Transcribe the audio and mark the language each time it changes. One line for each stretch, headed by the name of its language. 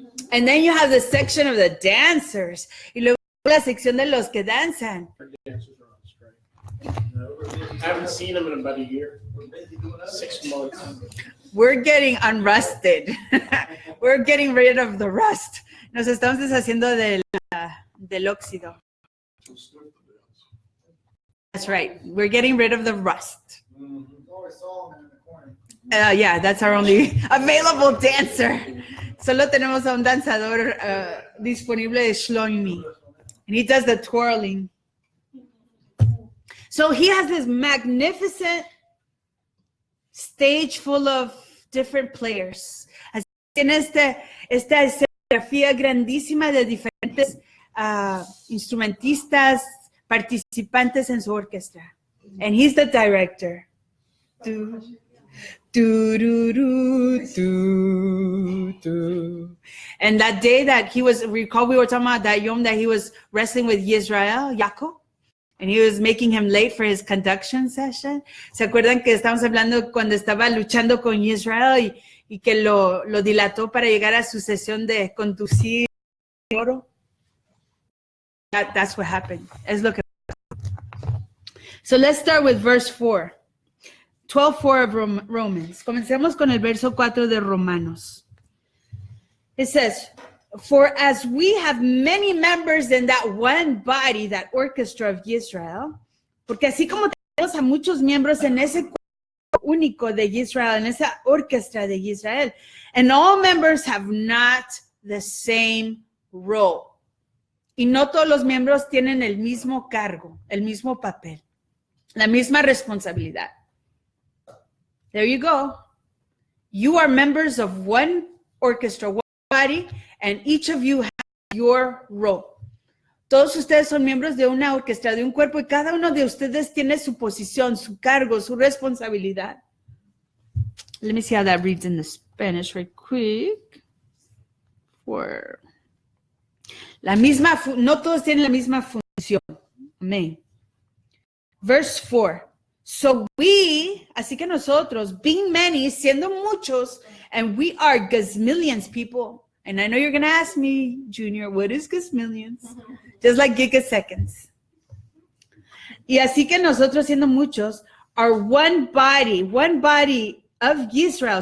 English: And then you have the section of the dancers.
Spanish: Y luego la sección de los que danzan.
English: Our dancers are on strike. I haven't seen them in about a year. 6 months. We're getting unrusted. We're getting rid of the rust.
Spanish: Nos estamos deshaciendo del óxido.
English: That's right. We're getting rid of the rust. Yeah, that's our only available dancer.
Spanish: Solo tenemos a un danzador disponible de Shlomi.
English: And he does the twirling. So he has this magnificent stage full of different players.
Spanish: Así tiene esta escenografía grandísima de diferentes instrumentistas, participantes en su orquesta.
English: And he's the director. And that day that recall we were talking about that Yom that he was wrestling with Yisrael, Yaakov, and he was making him late for his conduction session.
Spanish: ¿Se acuerdan que estamos hablando cuando estaba luchando con Yisrael y que lo dilató para llegar a su sesión de conducir oro?
English: That's what happened.
Spanish: Es lo que.
English: So let's start with verse 4. 12:4 of Romans.
Spanish: Comencemos con el verso 4 de Romanos.
English: It says, for as we have many members in that one body, that orchestra of Israel,
Spanish: porque así como tenemos a muchos miembros en ese cuerpo único de Israel,
English: en esa orquestra de Israel, and all members have not the same role.
Spanish: Y no todos los miembros tienen el mismo cargo, el mismo papel, la misma responsabilidad.
English: There you go. You are members of one orchestra, one body, and each of you has your role.
Spanish: Todos ustedes son miembros de una orquesta, de un cuerpo, y cada uno de ustedes tiene su posición, su cargo, su responsabilidad.
English: Let me see how that reads in the Spanish right quick.
Spanish: For no todos tienen la misma función.
English: Amén. Verse 4. So we,
Spanish: así que nosotros,
English: being many,
Spanish: siendo muchos,
English: and we are gazillions people. And I know you're going to ask me, Junior, what is gazillions? Just like gigaseconds.
Spanish: Y así que nosotros, siendo muchos,
English: are one body of Israel.